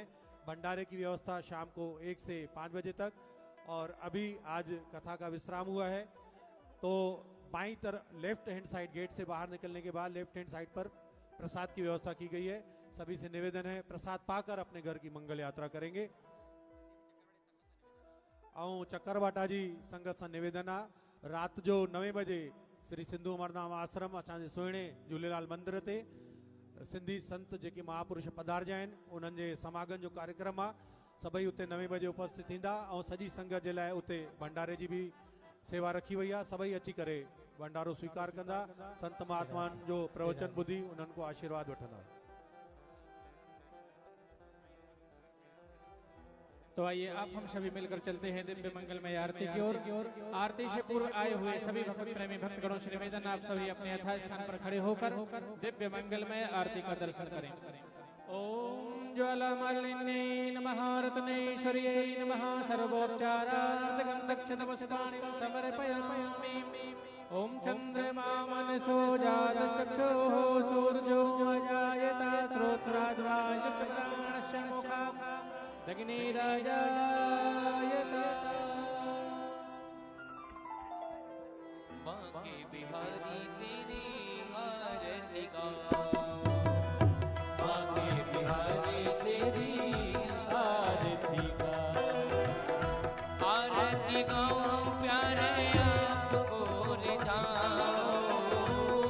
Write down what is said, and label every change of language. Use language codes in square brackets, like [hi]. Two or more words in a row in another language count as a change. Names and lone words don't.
[hi] भंडारे की व्यवस्था शाम को 1 से 5 बजे तक। और अभी आज कथा का विश्राम हुआ है, तो बाईं तरफ [en] left hand side [hi] गेट से बाहर निकलने के बाद [en] left hand side [hi] पर प्रसाद की व्यवस्था की गई है। सभी से निवेदन है, प्रसाद पाकर अपने घर की मंगल यात्रा करेंगे। [sd] ऐं चक्करवाटा जी संगत सां निवेदन आहे, रात जो 9 बजे श्री सिंधु अमरनाम आश्रम असांजे सुहिणे झूलेलाल मंदिर ते सिंधी संत जेके महापुरुष पधारिया आहिनि उन्हनि जे समागम जो कार्यक्रम आहे। सभई उते 9 बजे उपस्थित थींदा ऐं सॼी संगत जे लाइ उते भंडारे जी भी सेवा रखी वई आहे। सभई अची करे भंडारो स्वीकार कंदा, संत महात्माउनि जो प्रवचन ॿुधी उन्हनि को आशीर्वाद वठंदा। [hi] तो आइए आप हम सभी मिलकर चलते हैं दिव्य मंगलमय आरती की ओर। आरती से पूर्व आए हुए सभी भक्त प्रेमी भक्तगणों से निवेदन, आप सभी अपने यथा स्थान पर खड़े होकर दिव्य मंगलमय आरती का दर्शन करें। [sa] ओम ज्वालामालिन्यै नमः, रत्नेश्वर्यै नमः, सर्वोपचारार्थं दक्षिणपुष्पाणि समर्पयामि। ओम चंद्रमा मनसो जातचक्षुः सूर्यो अजायत श्रोत्राद्वायुश्चक्राणस्य मुखात् दग्निराजायत। [hi] बांके बिहारी तेरी आरती गाऊं, बांके बिहारी तेरी आरती गाऊं, आरती गाऊं प्यारे आपको रिझाऊं,